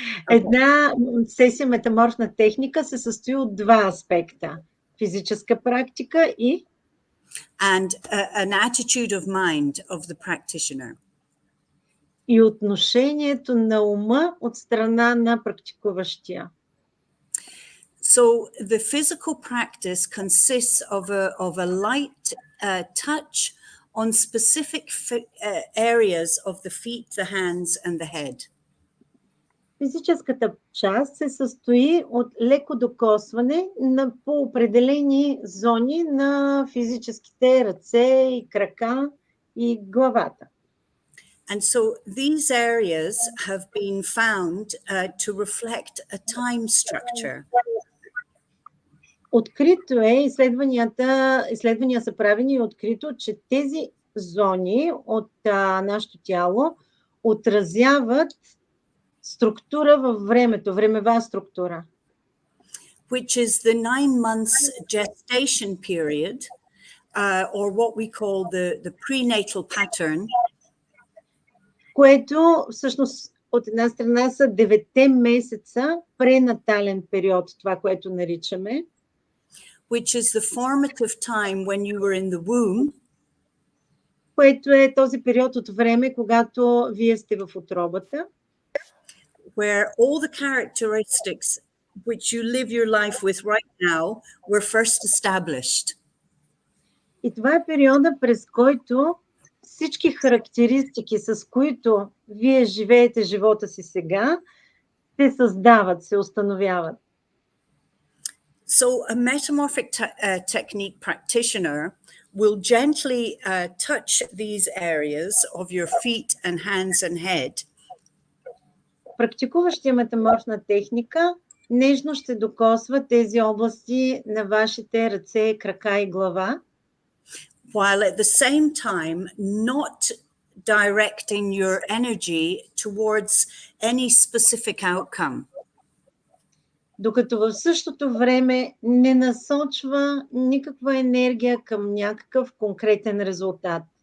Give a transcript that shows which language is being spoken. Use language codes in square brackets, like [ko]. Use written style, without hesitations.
[bg] Една сесия метаморфна техника се състои от два аспекта. Физическа практика и [en] and an attitude of mind of the practitioner. [bg] И отношението на ума от страна на практикуващия. [en] So the physical practice consists of a light touch on specific areas of the feet, the hands and the head. [bg] Физическата част се състои от леко докосване по определени зони на физическите ръце и крака и главата. [en] And so these areas have been found to reflect a time structure. [bg] Открито е, изследвания са правени и открито, че тези зони от нашето тяло отразяват структура във времето, времева структура. [en] Which is the 9 months gestation period, or what we call the prenatal pattern. [bg] Което всъщност от една страна са 9 месеца пренатален период, това, което наричаме. [en] Which is the formative time when you were in the womb. [bg] Което е този период от време, когато вие сте в утробата. [en] where all the characteristics which you live your life with right now were first established. [bg] И това е периода, през който всички характеристики, с които вие живеете живота си сега, се създават, се установяват. [en] So a metamorphic technique practitioner will gently touch these areas of your feet and hands and head. [bg] Практикуващия метаморфна техника нежно ще докосва тези области на вашите ръце, крака и глава, [en] while at the same time not directing your energy towards any specific outcome. [bg] Докато в същото време не насочва никаква енергия към някакъв конкретен резултат.